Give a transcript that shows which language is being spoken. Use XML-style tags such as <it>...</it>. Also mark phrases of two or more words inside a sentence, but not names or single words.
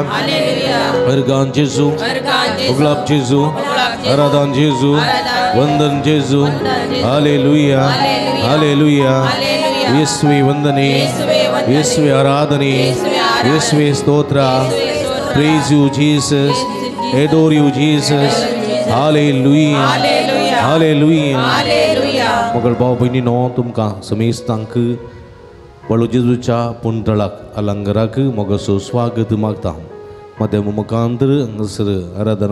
<kok>Hallelujah. Hallelujah. Ergan Jesu. Ergan Jesu. Uglap Jesu. Uglap Jesu. Aradan Jesu. Aradan Jesu. Vandan Jesu. Jesu. Hallelujah. Hallelujah. Hallelujah. Hallelujah. Yeswe vandane. Yeswe vandane. Yeswe aradhane. Yeswe aradhane. Yeswe stotra. Yeswe stotra.</kok> <en>Praise you Jesus. Adore you Jesus. Hallelujah. Hallelujah. Hallelujah. Hallelujah.</en> <kok>मगर भाव बहिणीनो तुमकां समेस्तांक वळू जेजूच्या पुंतळाक अलंगराक मोगसो स्वागत मागता मध्य मुखांतर हांगासर आराधना</kok>